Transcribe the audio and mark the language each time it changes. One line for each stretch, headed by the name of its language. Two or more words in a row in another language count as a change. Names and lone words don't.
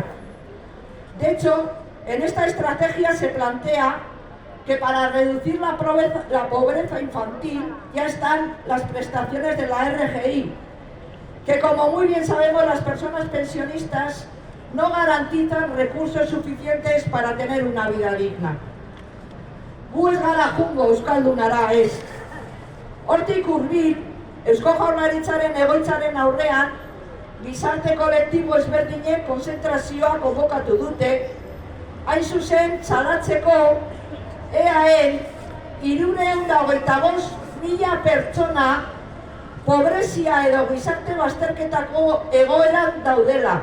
Spanish: De hecho, en esta estrategia se plantea que para reducir la pobreza infantil ya están las prestaciones de la RGI, que como muy bien sabemos las personas pensionistas no garantizan recursos suficientes para tener una vida digna.
Basque: Gu ez gara jungo euskaldunara ez. Hortik hurbil, Eusko Jaurlaritzaren egoitzaren aurrean, gizarte kolektibo ezberdinek konzentrazioa konbokatu dute, hain zuzen salatzeko EAEn 325.000 pertsona pobrezia edo gizarte bazterketako egoeran daudela.